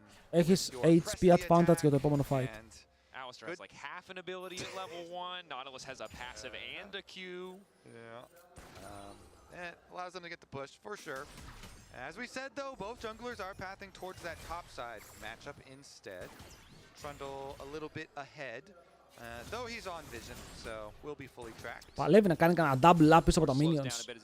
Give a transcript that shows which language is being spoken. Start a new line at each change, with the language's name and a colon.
Greek: Έχεις HP advantage για το επόμενο fight.
English: Alistair has like half an ability at level 1. Nautilus has a passive and a Q. Yeah. It allows them to get the push, for sure. As we said, though, both junglers are pathing towards that top side matchup instead. Trundle a little bit ahead, though he's on vision, so will be fully tracked.
Greek: Παλεύει να κάνει κανένα double up πίσω από τα minions.